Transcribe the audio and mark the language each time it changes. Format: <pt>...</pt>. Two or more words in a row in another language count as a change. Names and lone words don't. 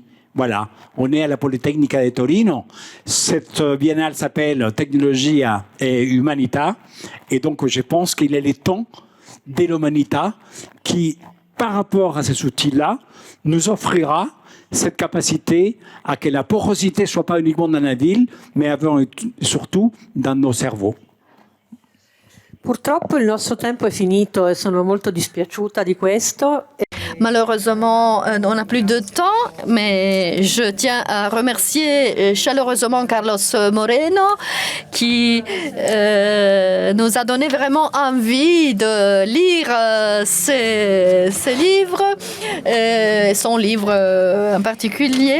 <fr>Voilà, on est à la Politecnica de Torino. Cette biennale s'appelle Technologia et Humanita. Et donc je pense qu'il est le temps de l'Humanita qui, par rapport à ces outils-là, nous offrira cette capacité à que la porosité ne soit pas uniquement dans la ville, mais surtout dans nos cerveaux.</fr> <it>Purtroppo il nostro tempo è finito e sono molto dispiaciuta di questo.</it> <fr>Malheureusement, on n'a plus de temps, mais je tiens à remercier chaleureusement Carlos Moreno qui nous a donné vraiment envie de lire ses livres, son livre en particulier.</fr>